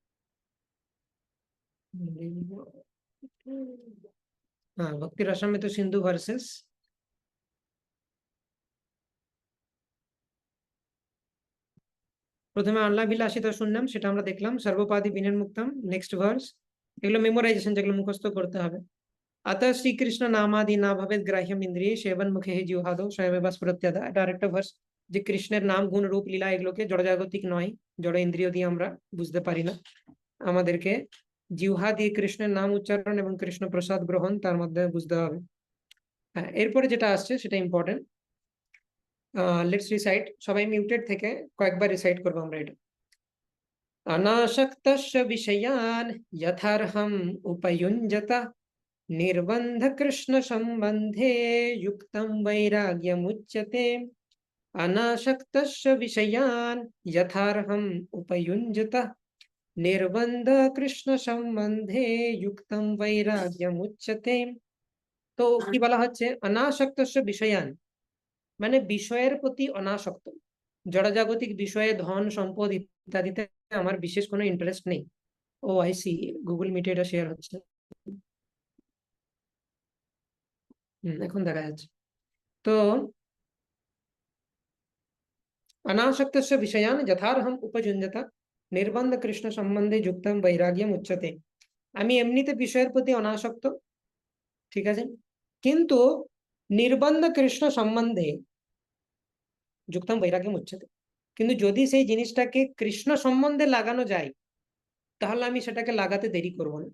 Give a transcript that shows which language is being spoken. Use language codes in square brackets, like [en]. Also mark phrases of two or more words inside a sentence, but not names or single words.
[bn] हाँ, भक्ति रसामृत सिंधु वर्सेस প্রথমে আল্লাভিলাষিতা শুনলাম, সেটা আমরা দেখলাম, [sa] সর্বপাদি বিনির্মুক্তম, [en] next verse. [bn] এগুলো মেমোরাইজেশন, যেগুলো মুখস্থ করতে হবে। [sa] अतः শ্রীকৃষ্ণ নামাদি না ভবেদ গ্রাহ্যম ইন্দ্রিয়ে সেবন মুখে হি জিহ্বাদো স্বয়মেব স্ফুরত্যদা। [bn] এটা আরেকটা ভার্স, যে কৃষ্ণের নাম গুণ রূপ লীলা এগুলোকে জড়জাগতিক নয়, জড় ইন্দ্রিয় দিয়ে আমরা বুঝতে পারি না, আমাদেরকে জিহ্বা দিয়ে কৃষ্ণের নাম উচ্চারণ এবং কৃষ্ণ প্রসাদ গ্রহণ তার মধ্যে বুঝতে হবে। হ্যাঁ, এরপরে যেটা আসছে সেটা ইম্পর্টেন্ট। [en] let's recite, [bn] সবাই মিউটেড থেকে কয়েকবার রিসাইট করবো আমরা এটা। [sa] अनासक्तस्य विषयान् यथार्हम् उपयुञ्जत निर्बन्ध कृष्ण सम्बन्धे युक्तं वैराग्यमुच्यते। अनासक्तस्य विषयान् यथार्हम् उपयुञ्जत निर्बन्ध कृष्ण सम्बन्धे युक्तं वैराग्यमुच्यते। [bn] তো কি বলা হচ্ছে, [sa] অনাসক্তস্য বিষয়ান [bn] মানে বিষয়ের প্রতি অনাসক্ত, জড়জাগতিক বিষয়ে ধন সম্পদ ইত্যাদিতে আমার বিশেষ কোনো ইন্টারেস্ট নেই। [en] oh I see, [bn] গুগল মিটে এটা শেয়ার হচ্ছে। এখন দেখা যাচ্ছে। [sa] তো अनासक्तस्य विषयान् यथार्हम् उपयुञ्जत निर्बन्ध कृष्ण সম্বন্ধে [bn] যুক্তম বৈরাগ্যম উচ্যতে। আমি এমনিতে বিষয়ের প্রতি অনাসক্ত, ঠিক আছে, কিন্তু [sa] নির্বন্ধ কৃষ্ণ সম্বন্ধে যুক্তম বৈরাগ্যম উচ্যতে, [bn] কিন্তু যদি সেই জিনিসটাকে কৃষ্ণ সম্বন্ধে লাগানো যায় তাহলে আমি সেটাকে লাগাতে দেরি করব না।